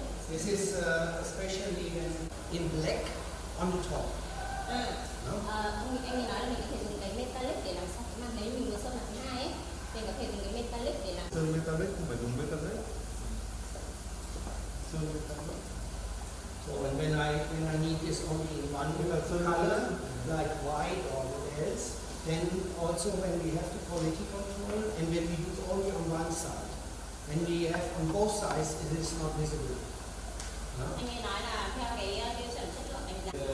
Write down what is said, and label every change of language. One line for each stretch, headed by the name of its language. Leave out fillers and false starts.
English: This is especially in black on the top. No?
Vietnamese: Anh nói là mình có thể dùng cái metallic để làm sao cái màn đấy mình vừa sơn là thứ hai ấy, mình có thể dùng cái metallic để làm. Sơn metallic không phải dùng metallic. Sơn metallic.
English: So when I need this only in one color, like white or what else, then also when we have the quality control and when we do only on one side, when we have on both sides, it is not visible. No?
Vietnamese: Anh ấy nói là theo cái tiêu chuẩn chất lượng đánh giá.